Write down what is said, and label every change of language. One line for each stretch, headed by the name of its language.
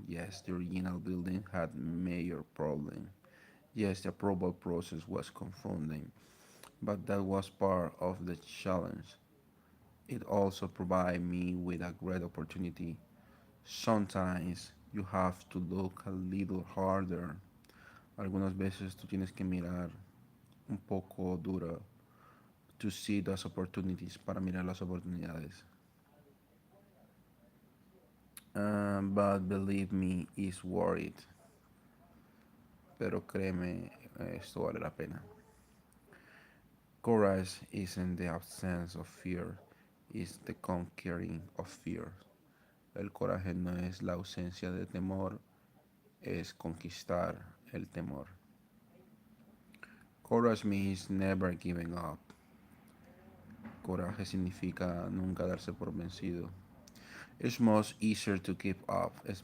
English: Yes, the original building had major problems. Yes, the approval process was confounding, but that was part of the challenge. It also provided me with a great opportunity. Sometimes you have to look a little harder.
Spanish: Algunas veces tú tienes que mirar un poco duro
English: to see those opportunities,
Spanish: para mirar las oportunidades.
English: But believe me, it's worth it.
Spanish: Pero créeme, esto vale la pena.
English: Courage isn't the absence of fear, it's the conquering of fear.
Spanish: El coraje no es la ausencia de temor, es conquistar el temor.
English: Courage means never giving up.
Spanish: Coraje significa nunca darse por vencido.
English: It's much easier to give up.